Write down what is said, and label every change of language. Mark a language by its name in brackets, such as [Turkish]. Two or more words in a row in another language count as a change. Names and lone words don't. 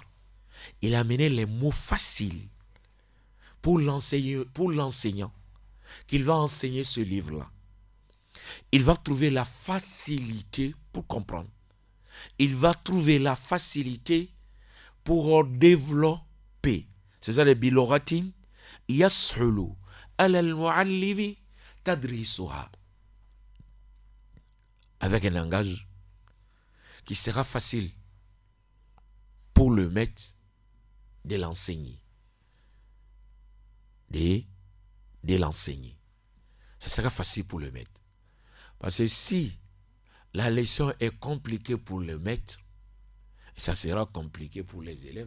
[French] Il a amené les mots faciles pour l'enseignant qu'il va enseigner ce livre-là. Il va trouver la facilité pour comprendre. Il va trouver la facilité pour développer. C'est ça les biloratin. [Arabic] يسهل على المعلم تدريسها. [French] Avec un langage qui sera facile pour le maître de l'enseigner. De l'enseigner. Ça sera facile pour le maître. Parce que si la leçon est compliquée pour le maître, ça sera compliqué pour les élèves.